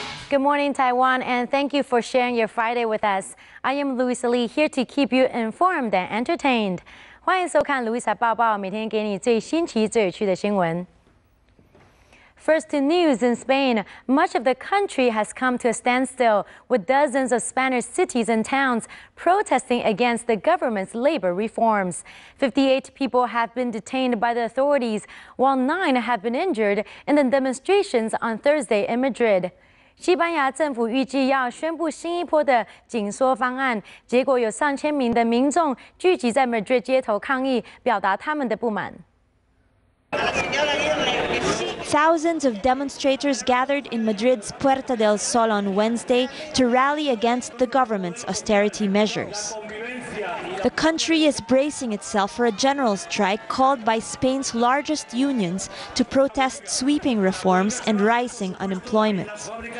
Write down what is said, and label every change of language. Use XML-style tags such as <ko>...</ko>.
<en>Good morning, Taiwan, and thank you for sharing your Friday with us. I am Louisa Lee, here to keep you informed and entertained.</en> <zh>欢迎收看 Louisa 报报，每天给你最新奇、最有趣的新闻。</zh> <en>First to news in Spain, much of the country has come to a standstill, with dozens of Spanish cities and towns protesting against the government's labor reforms. 58 people have been detained by the authorities, while 9 have been injured in the demonstrations on Thursday in Madrid.</en> <zh>西班牙政府预计要宣布新一波的紧缩方案，结果有上千名的民众聚集在 Madrid 街头抗议，表达他们的不满。</zh> <en>Thousands of demonstrators gathered in Madrid's Puerta del Sol on Wednesday to rally against the government's austerity measures. The country is bracing itself for a general strike called by Spain's largest unions to protest sweeping reforms and rising unemployment.</en>